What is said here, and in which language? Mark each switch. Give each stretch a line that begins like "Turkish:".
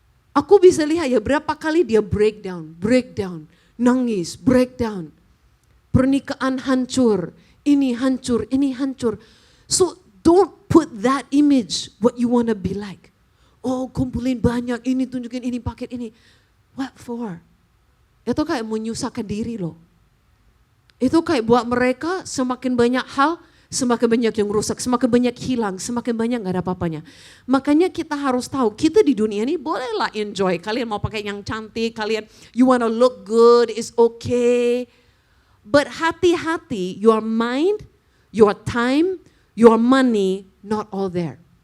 Indonesian: Aku bisa lihat ya berapa kali dia breakdown, nangis, breakdown. Pernikahan hancur, ini hancur.
English: So don't put that image what you wanna be like.
Indonesian: Oh kumpulin banyak, ini tunjukin ini, paket ini.
English: What for?
Indonesian: Itu kayak menyusahkan diri loh. Itu kayak buat mereka semakin banyak hal, semakin banyak yang rusak, semakin banyak hilang, semakin banyak gak ada apa-apanya. Makanya kita harus tahu, kita di dunia ini bolehlah enjoy. Kalian mau pakai yang cantik, kalian
English: you wanna look good, it's okay. But hati-hati, your mind, your time, your money, not all there.